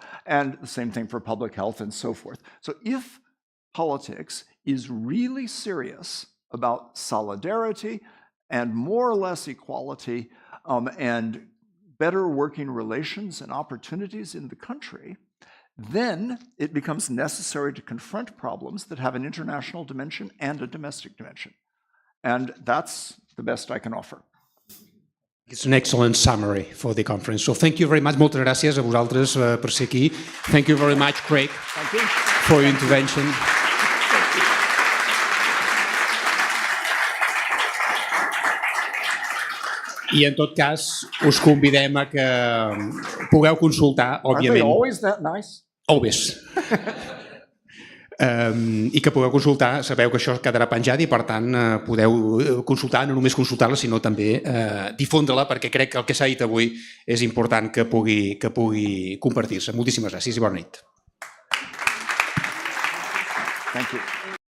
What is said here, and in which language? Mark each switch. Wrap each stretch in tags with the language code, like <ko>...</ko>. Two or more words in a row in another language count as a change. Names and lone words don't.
<en>And the same thing for public health and so forth. So if politics is really serious about solidarity and more or less equality and better working relations and opportunities in the country, then it becomes necessary to confront problems that have an international dimension and a domestic dimension. And that's the best I can offer. It's an excellent summary for the conference. So thank you very much.</en> <ca>Moltes gràcies a vosaltres per ser aquí.</ca> <en>Thank you very much, Craig, for your intervention.</en> <ca>I en tot cas, us convidem a que pugueu consultar, òbviament.</ca> <en>Are they always that nice? Always.</en> <ca>I que pugueu consultar, sabeu que això quedarà penjat i per tant podeu consultar, no només consultar-la sinó també difondre-la, perquè crec que el que s'ha dit avui és important que pugui compartir-se. Moltíssimes gràcies i bona nit.</ca> <en>Thank you.</en>